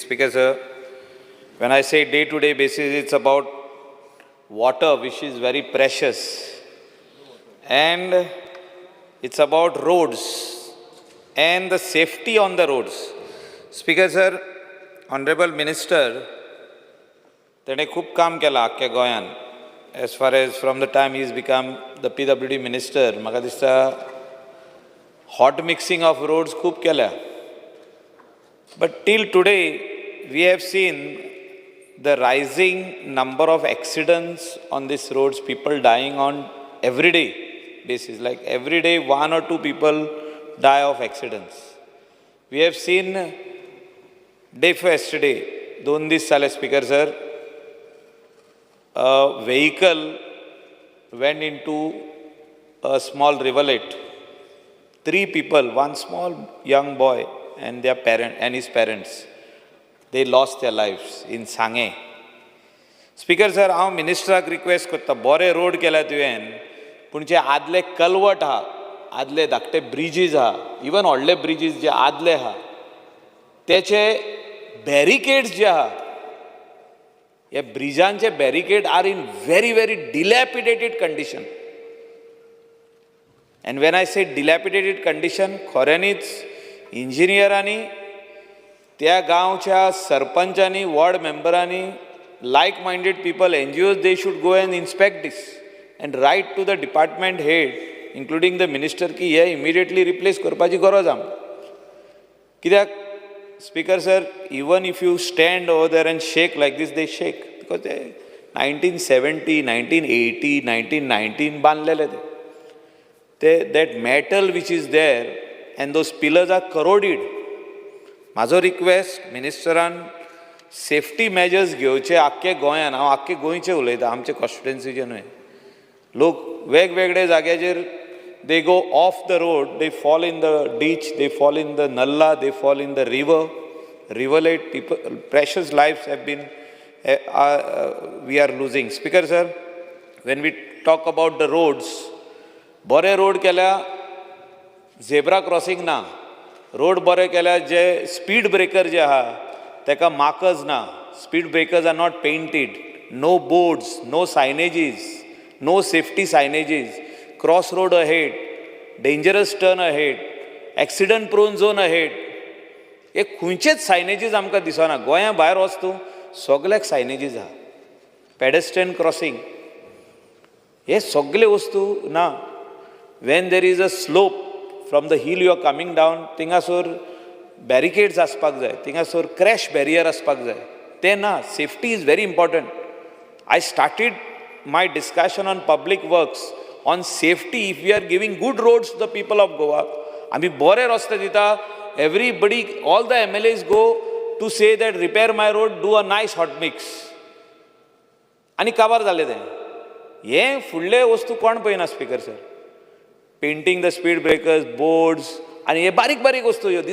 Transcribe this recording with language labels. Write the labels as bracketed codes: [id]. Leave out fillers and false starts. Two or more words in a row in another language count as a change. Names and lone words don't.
[en] Speaker sir, when I say day-to-day basis, it's about water which is very precious. and it's about roads and the safety on the roads. Speaker sir, Honorable Minister, [kok] तेणे खूब काम केलां आख्ख्या गोंयान. [en] As far as from the time he's become the PWD minister, [kok] म्हाका दिसता [en] hot mixing of roads [kok] खूब केल्या. [en] But till today, we have seen the rising number of accidents on these roads, people dying on everyday basis. Like every day, 1 or 2 people die of accidents. We have seen day for yesterday, 2 this sale speaker sir, a vehicle went into a small rivulet. 3 people, 1 small young boy and their parent and his parents, they lost their lives in Sange. Speaker sir, [kok] हांव मिनिस्टराक रिक्वेस्ट करता, बरे रोड केल्या तुवें, पूण जे आदले कलवट आहा, आदले धाकटे ब्रिजीस आहा, इवन व्हडले ब्रिजीस जे आदले आहा, तेचे बॅरिकेड्स जे आहा, हे ब्रिजांचे बॅरिकेड [en] are in very, very dilapidated condition. And when I say dilapidated condition, [kok] खऱ्यांनीच इंजिनियरांनी, त्या गांवच्या सरपंचांनी, वॉर्ड मेंबरांनी, [en] like-minded people, NGOs, they should go and inspect this and write to the department head, including the minister, [kok] की हे [en] immediately replace [kok] करपाची गरज आहा. कित्याक, [en] Speaker sir, even if you stand over there and shake like this, they shake. Because they 1970, 1980, 1919 [kok] बांधलेले ते. [en] That metal which is there and those pillars are corroded. [kok] माझो रिक्वेस्ट मिनिस्टरान [en] safety measures [kok] घेवचे आख्खे गोंयान. हांव आख्खे गोंयचे उलयता, आमचे कॉन्स्टिट्युएन्सीचे न्हय. लोक वेगवेगळे जाग्याचेर [en] they go off the road, they fall in the ditch, they fall in the nalla, they fall in the river, rivulet. People, precious lives have been, we are losing. Speaker sir, when we talk about the roads, [kok] बरे रोड केल्या, [en] zebra crossing ना. [kok] रोड बरे केल्या, जे [en] speed breaker [kok] जे आहा, तेका markers ना. [en] Speed breakers are not painted. No boards, no signages, no safety signages. Crossroad ahead, dangerous turn ahead, accident prone zone ahead. [kok] हे खंयचेच सायनेजीस आमकां दिसना. गोंया भायर वच तूं, सगळ्याक सायनेजीस आहा. [en] pedestrian crossing, [kok] हे सगळे वस्तू ना. [en] When there is a slope from the hill you are coming down, [kok] थिंगासोर बॅरिकेड्स आसपाक जाय, थिंगासोर [en] crash barrier [kok] आसपाक जाय. ते ना. [en] safety is very important. I started my discussion on public works on safety. If we are giving good roads to the people of Goa, [kok] आमी बरे रस्ते दिता, [en] everybody, all the MLAs go to say that repair my road, do a nice hot mix. [kok] आनी काबार जालें तें. हे फुडले वस्तू कोण पळयना [en] Speaker sir. painting the speed breakers, boards, [kok] आनी हे बारीक बारीक वस्तू ह्यो.